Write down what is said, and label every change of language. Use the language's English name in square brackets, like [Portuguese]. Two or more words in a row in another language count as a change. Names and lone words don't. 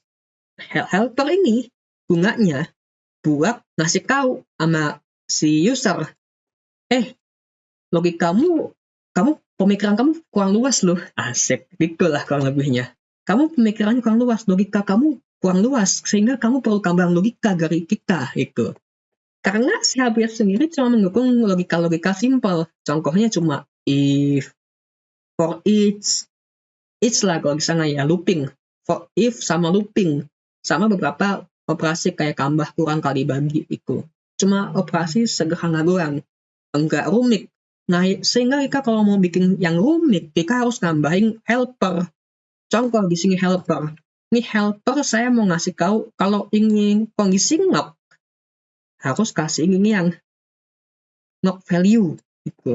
[Indonesian] Helper ini gunanya buat ngasih tahu sama si user, logikamu, pemikiran kamu kurang luas loh. Asik, gitulah kurang lebihnya. Kamu pemikirannya kurang luas, logika kamu kurang luas, sehingga kamu perlu tambahan logika dari kita, itu. Karena si HBS sendiri cuma mendukung logika-logika simpel. Contohnya cuma if, [English] for each [Indonesian] lah kalau di sana ya, looping. [English] For if [Indonesian] sama looping. Sama beberapa operasi kayak tambah, kurang, kali, bagi itu. Cuma operasi sederhana doang. Enggak rumit. Nah, sehingga kita kalau mau bikin yang rumit, kita harus nambahin helper. Contoh di sini helper. Ini helper saya mau ngasih tahu kalau ingin kondisi ngap, harus kasih ini yang ngap value gitu.